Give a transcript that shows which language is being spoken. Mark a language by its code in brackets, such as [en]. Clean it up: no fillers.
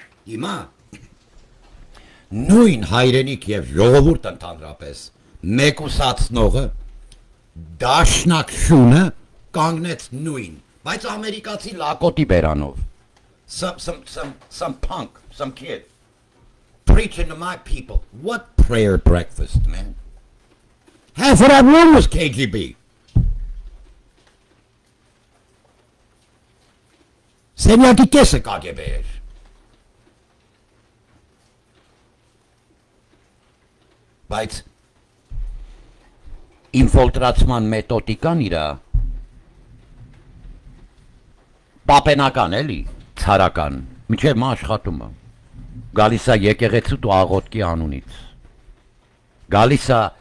[hy] Հիմա նույն հայրենիք եւ ժողովուրդ ընդհանրապես մեկուսացնողը դաշնակ շունը կանգնեց նույն, բայց ամերիկացի լակոտի բերանով։ [en] Some punk, some kid preaching to my people. What prayer breakfast, man? Half of that room was KGB. [hy] Սենյակի կեսը KGB էր։ Բայց ինֆիլտրացման մեթոդիկան իրա պապենական էլի, ցարական, մինչև մա աշխատումը։ Գալիս է եկեղեցու ու աղոթքի անունից։ Գալիս է